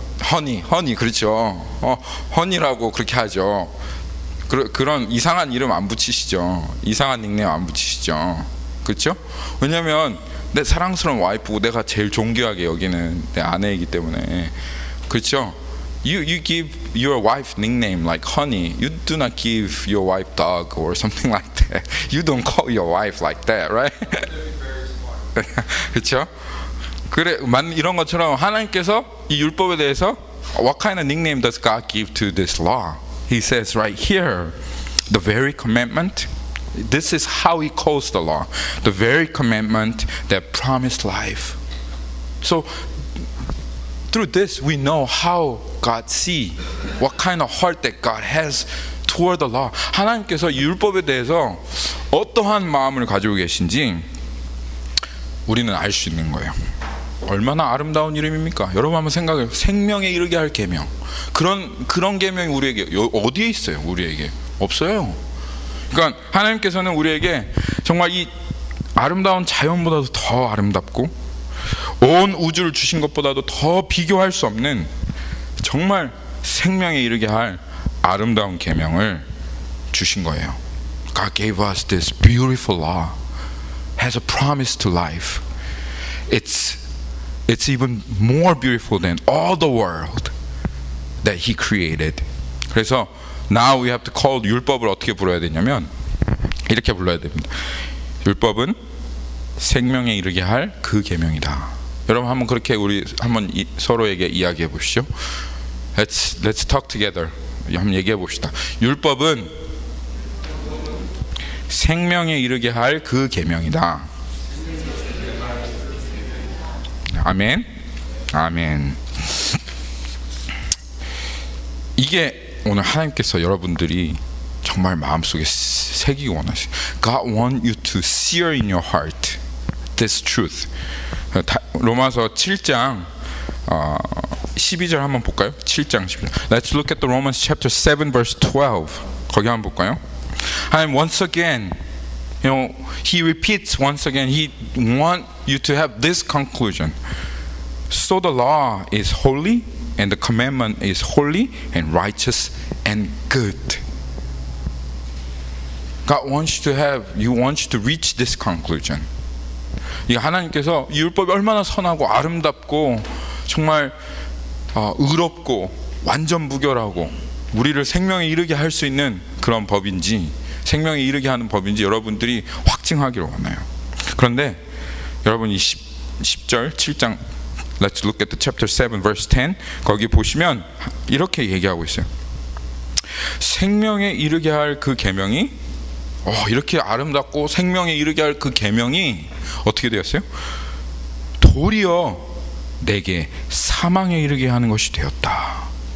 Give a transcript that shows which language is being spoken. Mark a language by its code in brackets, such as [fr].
[ko] 허니 그렇죠. 허니라고 그렇게 하죠. 그런 이상한 이름 안 붙이시죠. 이상한 닉네임 안 붙이시죠. 그렇죠? 왜냐면 내 사랑스러운 와이프고 내가 제일 존귀하게 여기는 내 아내이기 때문에. 그렇죠? [en] You give your wife nickname like honey. You do not give your wife dog or something like that. You don't call your wife like that, right? [ko] 그렇죠? 그래, 이런 것처럼 하나님께서 이 율법에 대해서 [en] What kind of nickname does God give to this law? He says right here, the very commandment. This is how he calls the law. The very commandment that promised life. So through this we know how God see, what kind of heart that God has toward the law. [ko] 하나님께서 이 율법에 대해서 어떠한 마음을 가지고 계신지 우리는 알 수 있는 거예요. 얼마나 아름다운 이름입니까? 여러분 한번 생각해요. 생명에 이르게 할 계명. 그런 계명이 우리에게 어디에 있어요? 우리에게 없어요. 그러니까 하나님께서는 우리에게 정말 이 아름다운 자연보다도 더 아름답고 온 우주를 주신 것보다도 더 비교할 수 없는 정말 생명에 이르게 할 아름다운 계명을 주신 거예요. [en] God gave us this beautiful law, has a promise to life. It's even more beautiful than all the world that He created. [ko] 그래서 [en] now we have to call [ko] 율법을 어떻게 불러야 되냐면 이렇게 불러야 됩니다. 율법은 생명에 이르게 할 그 계명이다. 여러분 한번 그렇게 우리 한번 서로에게 이야기해 보시죠. [en] Let's talk together. [ko] 한번 얘기해 봅시다. 율법은 생명에 이르게 할 그 계명이다. 아멘. 아멘. 이게 오늘 하나님께서 여러분들이 정말 마음속에 새기기 원하시죠. [en] God want you to sear in your heart this truth. [ko] 로마서 7장 12절 한번 볼까요? 7장 12절. [en] Let's look at the Romans chapter 7 verse 12. [ko] 거기 한번 볼까요? [en] And once again, he repeats once again. He want you to have this conclusion. So the law is holy, and the commandment is holy and righteous and good. God wants you to reach this conclusion. [ko] 이 하나님께서 이 율법이 얼마나 선하고 아름답고 정말 의롭고 완전 무결하고 우리를 생명에 이르게 할 수 있는 그런 법인지, 생명에 이르게 하는 법인지 여러분들이 확증하기를 원해요. 그런데 여러분 이 10절 7장 [en] Let's look at the chapter 7 verse 10. [ko] 거기 보시면 이렇게 얘기하고 있어요. 생명에 이르게 할 그 계명이 이렇게 아름답고 생명에 이르게 할 그 계명이 어떻게 되었어요? 도리어 내게 사망에 이르게 하는 것이 되었다.